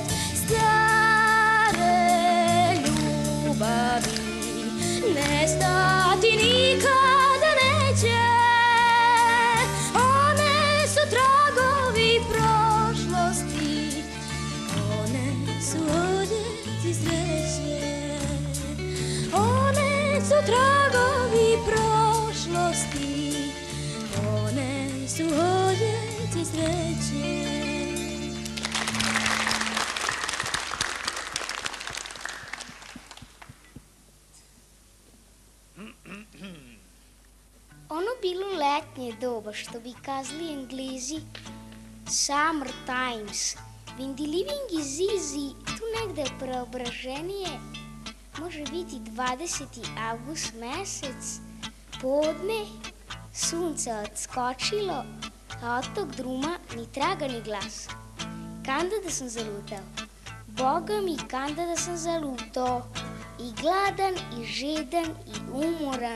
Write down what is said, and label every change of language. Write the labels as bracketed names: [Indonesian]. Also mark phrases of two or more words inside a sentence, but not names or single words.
[Serbian] Stare ljubavi nestati nikada neće, one su tragovi prošlosti, one su odjeci sreće, one su tragovi prošlosti, one su odjeci sreće. Ono bilo letnje doba, što bi kazali Englezi, [English] summer times, when the living is easy, [Serbian] tu negde preobraženije, može biti 20. avgust mesec, podne, sunce odskočilo, a od tog druma ni traga ni glas. Kanda da sam zalutao, Boga mi kanda da sam zalutao, i gladan, i žedan, i umoran.